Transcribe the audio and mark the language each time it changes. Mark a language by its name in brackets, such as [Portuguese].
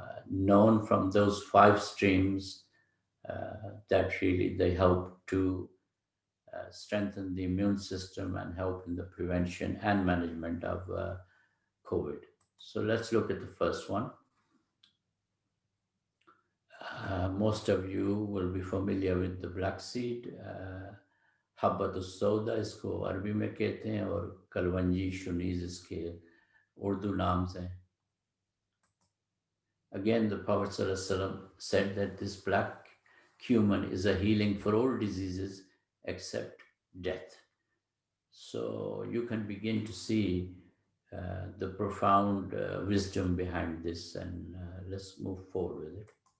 [English] known from those 5 streams that really they help to strengthen the immune system and help in the prevention and management of COVID. So let's look at the first one. Most of you will be familiar with the black seed. [Hindi] हब्बतुस सौदा इसको अरबी में कहते हैं और कलवंजी शुनीज इसके उर्दू नाम्स हैं. [English] Again, the Prophet ﷺ said that this black cumin is a healing for all diseases except death. So you can begin to see the profound wisdom behind this, and let's move forward with it.